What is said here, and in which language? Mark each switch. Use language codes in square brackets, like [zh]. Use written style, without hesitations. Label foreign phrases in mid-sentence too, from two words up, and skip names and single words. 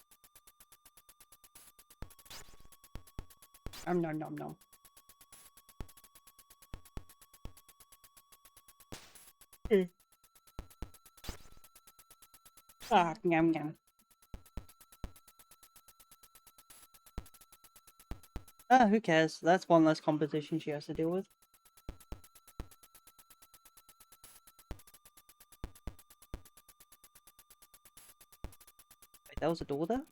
[en] Nom nom nom. Ah, yum yum. Ah, who cares? That's one less competition she has to deal with. Wait, there was a door there?